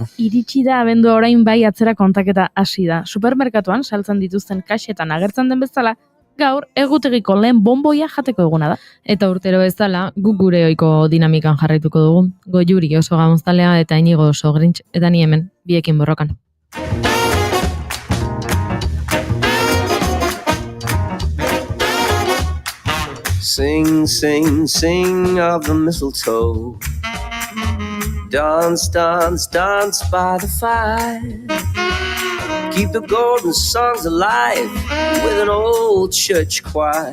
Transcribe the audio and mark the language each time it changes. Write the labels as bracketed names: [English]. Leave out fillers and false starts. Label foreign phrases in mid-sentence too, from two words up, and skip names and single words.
[Basque] Iritsi da abendua orain bai atzera kontaketa hasi da. Supermerkatuan saltzen dituzten kaxetan agertzen den bezala, gaur egutegiko lehen bonboia jateko eguna da. Eta urtero bezala, guk gure ohiko dinamikan jarraituko dugu. Goiuri oso gamoztalea eta Inigo oso grintx, eta ni hemen, biekin borrokan. [English] Sing, sing, sing of the mistletoe. Dance, dance, dance by the fire. Keep the golden songs alive with an old church choir.